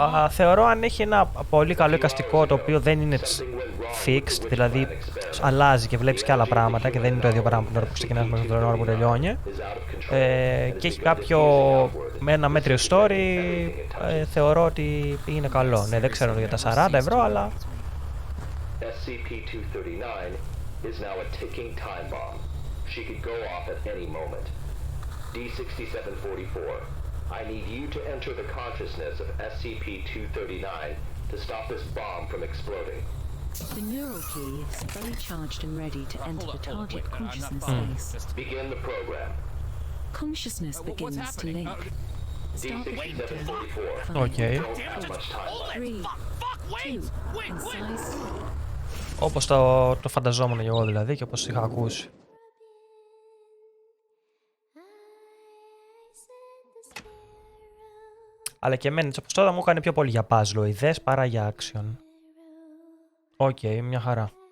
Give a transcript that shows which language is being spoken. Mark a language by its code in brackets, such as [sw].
[el] Θεωρώ αν έχει ένα πολύ καλό εικαστικό το οποίο δεν είναι fixed, δηλαδή αλλάζει και βλέπεις και άλλα πράγματα και δεν είναι το ίδιο πράγμα την ώρα που ξεκινάς με την ώρα που τελειώνει, και έχει κάποιο με ένα μέτριο story, θεωρώ ότι είναι καλό. Ναι, δεν ξέρω για τα 40 ευρώ, αλλά... [en] SCP-239 is now a ticking time bomb. She could go off at any moment. D6744. I need you to enter the consciousness of SCP-239 to stop this bomb from exploding. The neural key is fully charged and ready to enter the target consciousness space. Begin the program. Consciousness begins to link. D6744. Okay. Don't have much time left. 3, 2, concise. [el] Όπως το φανταζόμουν εγώ δηλαδή και όπως είχα ακούσει. Αλλά και εμένα όπως τώρα μου έκανε πιο πολύ για puzzle-ιδές παρά για action. Οκ, μια χαρά.